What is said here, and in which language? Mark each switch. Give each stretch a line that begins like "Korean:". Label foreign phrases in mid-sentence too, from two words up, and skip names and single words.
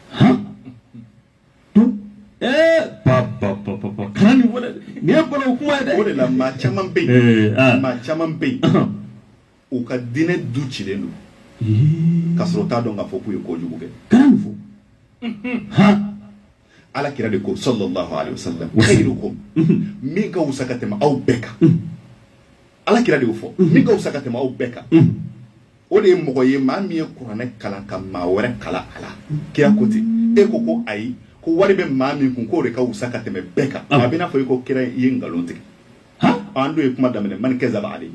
Bambara: kana nin fɔ dɛ nin ye balo kuma ye dɛ o de la maa caman bɛ yen maa caman bɛ yen u ka diinɛ du cilen don ka sɔrɔ u t'a dɔn k'a fɔ k'u ye kojugu kɛ kana nin fɔ ala kira de ko
Arabic: صلى الله عليه وسلم خيركم
Bambara: min ka wusa ka tɛmɛ aw bɛɛ kan ala kira de y'o fɔ min ka wusa ka tɛmɛ aw bɛɛ kan o de ye mɔgɔ ye maa min ye kuranɛ kalan ka maa wɛrɛ kalan a la kira ko ten e ko ayi ko wari bɛ maa min kun k'o de ka wusa ka tɛmɛ bɛɛ kan a bɛ n'a fɔ i ko kira i ye nkalon tigɛ an dun ye kuma daminɛ man kɛ zaba ale